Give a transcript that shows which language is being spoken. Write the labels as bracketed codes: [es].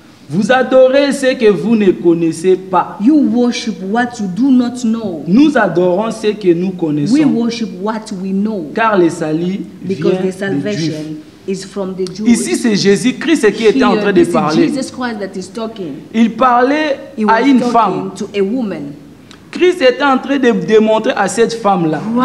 [fr] Vous adorez ce que vous ne connaissez pas. [en] You worship what you do not know. [fr] Nous adorons ce que nous connaissons. [en] We worship what we know. [fr] Car le salut vient des Juifs. Ici, c'est Jésus-Christ qui était en train de parler. Il parlait à une femme. Christ était en train de démontrer à cette femme-là.